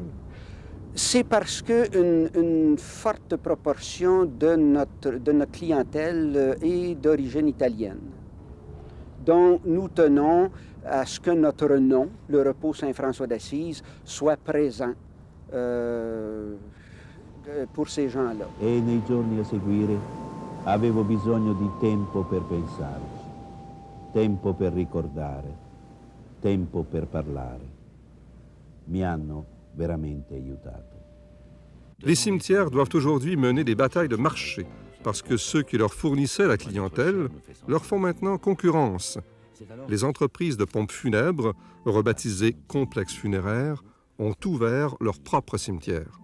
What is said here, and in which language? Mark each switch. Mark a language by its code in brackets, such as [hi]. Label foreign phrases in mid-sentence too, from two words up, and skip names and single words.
[fr] C'est parce qu'une forte proportion de notre clientèle est d'origine italienne. Donc, nous tenons à ce que notre nom, le repos Saint-François d'Assise, soit présent pour ces gens-là. [it] E nei giorni a seguire avevo bisogno di tempo per pensarci, tempo per ricordare, tempo per parlare. Mi hanno veramente aiutato. [fr] Les cimetières doivent aujourd'hui mener des batailles de marché parce que ceux qui leur fournissaient la clientèle leur font maintenant concurrence. Les entreprises de pompes funèbres, rebaptisées complexes funéraires, ont ouvert leur propre cimetière.